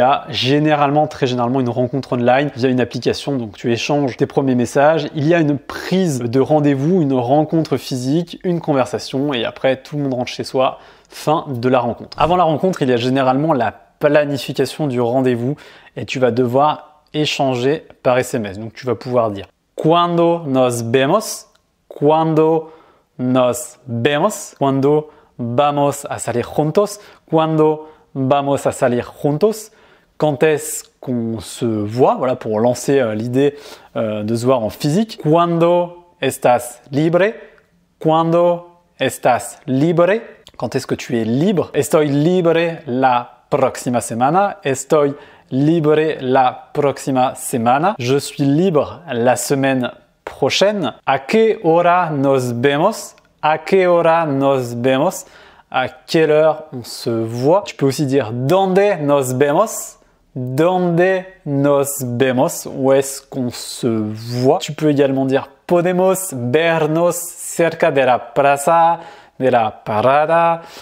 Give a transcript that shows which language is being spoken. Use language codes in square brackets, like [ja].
[fr] Il y a très généralement une rencontre online via une application, donc tu échanges tes premiers messages. Il y a une prise de rendez-vous, une rencontre physique, une conversation et après tout le monde rentre chez soi, fin de la rencontre. Avant la rencontre, il y a généralement la planification du rendez-vous et tu vas devoir échanger par SMS. Donc tu vas pouvoir dire [es] Cuando nos vemos, cuando nos vemos, cuando vamos a salir juntos, cuando vamos a salir juntos. [fr] Quand est-ce qu'on se voit? Voilà, pour lancer l'idée de se voir en physique. [es] Cuando estás libre? Cuando estás libre? [fr] Quand est-ce que tu es libre? [es] Estoy libre la próxima semana. Estoy libre la próxima semana. [fr] Je suis libre la semaine prochaine. [es] ¿A qué hora nos vemos? ¿A qué hora nos vemos? [fr] À quelle heure on se voit? Tu peux aussi dire [es] ¿Dónde nos vemos? ¿Dónde nos vemos? [fr] Où est-ce qu'on se voit? Tu peux également dire [es] Podemos vernos cerca de la plaza, de la parada.